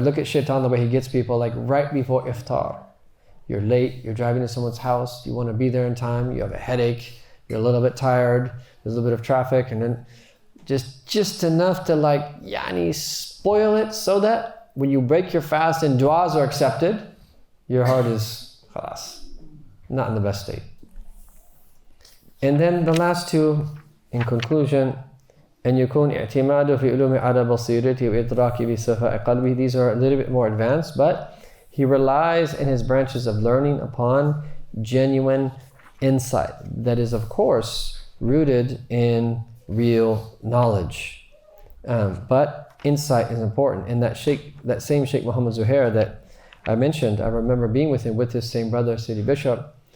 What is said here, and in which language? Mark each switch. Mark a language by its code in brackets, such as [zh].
[en] Look at shaitan, the way he gets people, like right before iftar. You're late, you're driving to someone's house, you want to be there in time, you have a headache, you're a little bit tired, there's a little bit of traffic, and then just enough to like, spoil it so that when you break your fast and du'as are accepted, your heart is khalas, not in the best state. And then the last 2, in conclusion, [ar] أن يكون اعتماده في علوم على بصيرته وإدراكه بصفاء قلبه. [en] These are a little bit more advanced, but he relies in his branches of learning upon genuine insight. That is, of course, rooted in real knowledge. But insight is important. And that same Shaykh Muhammad Zuhair that I mentioned, I remember being with him with this same brother, Sidi Bishop,